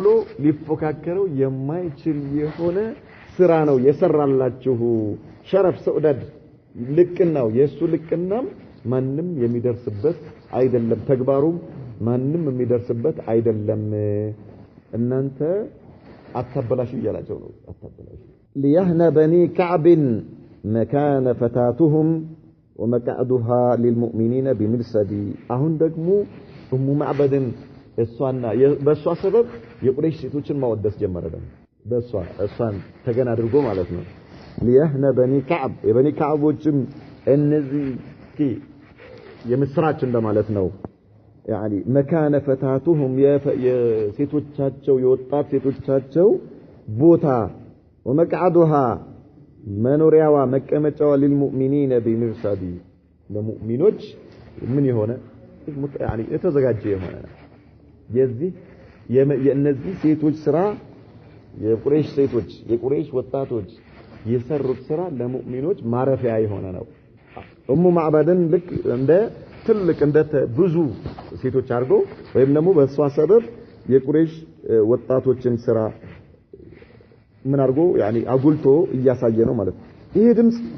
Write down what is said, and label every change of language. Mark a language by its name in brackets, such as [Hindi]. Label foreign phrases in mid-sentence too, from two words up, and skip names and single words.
[Amharic] ሊፎካከረው የማይችል የሆነ ስራ ነው የሰራላችሁ ሸረፍ ሰውዳድ ልቅናው የሱ ልቅናም ማንም የሚደርስበት አይደለም ተግባሩም ማንም የሚደርስበት አይደለም እናንተ አታበላሹ ይላቸው ነው አታበላሹ [Arabic] ليهن بني كعب مكان فتاتهم ومقعدها للمؤمنين بمرصد [Amharic] አሁን ደግሞ ኡሙ ማዕበድን እሷና በእሷ ሰበብ የቁረይሽ ሴቶችን ማወደስ ጀመረ ደግሞ እሷን ተገና አድርጎ ማለት ነው [Arabic] ليهن بني كعب [Amharic] የበኒ ከዓቦችም እነዚህ የምስራች እንደማለት ነው [Arabic] يعني مكان فتاتهم [Amharic] የሴቶቻቸው የወጣት ሴቶቻቸው ቦታ ومقعدها መኖሪያዋ መቀመጫዋ [Arabic] للمؤمنين بمرصد [Amharic] ለሙእሚኖች ምን የሆነ يعني የተዘጋጀ የሆነ የዚህ የእነዚህ ሴቶች ስራ የቁረይሽ ሴቶች የቁረይሽ ወጣቶች የሰሩት ስራ ለሙእሚኖች ማረፊያ የሆነ ነው ኡሙ ማዕበድን ልክ እንደ ትልቅ እንደ ብዙ ሴቶች አድርጎ ወይም ደግሞ በሷ ሰበብ የቁረይሽ ወጣቶችን ስራ ምን አድርጎ يعني አጉልቶ እያሳየ ነው ማለት ነው ይሄ ድምጽ